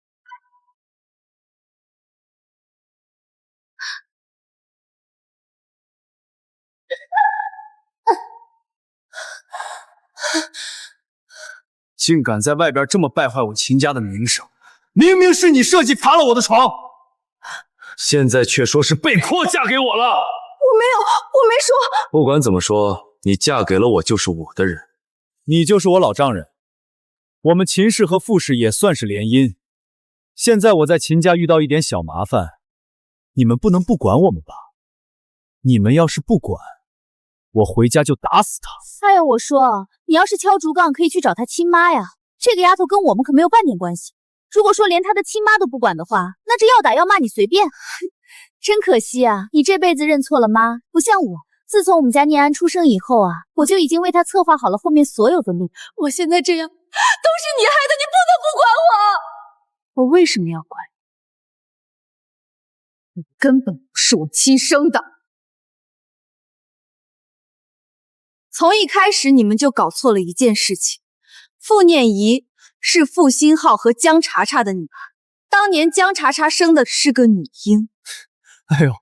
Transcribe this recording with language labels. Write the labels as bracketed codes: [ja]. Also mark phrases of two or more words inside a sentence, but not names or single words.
[zh] 竟敢在外邊這麼敗壞我秦家的名聲，明明是你設計爬了我的床，現在卻說是被迫嫁給我了。我沒有，我沒說。不管怎麼說，你嫁給了我就是我的人，你就是我老丈人。我們秦氏和傅氏也算是聯姻，現在我在秦家遇到一點小麻煩，你們不能不管我們吧？你們要是不管，我回家就打死他。哎呀，我說，你要是敲竹槓，可以去找他親媽呀。這個丫頭跟我們可沒有半點關係。如果說連他的親媽都不管的話，那這要打要罵你隨便。真可惜啊，你這輩子認錯了媽，不像我。自從我們家念安出生以後啊，我就已經為他策劃好了後面所有的路。我現在這樣，都是你害的，你不能不管我。我為什麼要管你？你根本不是我親生的。從一開始你們就搞錯了一件事情，傅念怡是傅星浩和江茶茶的女兒，當年江茶茶生的是個女嬰。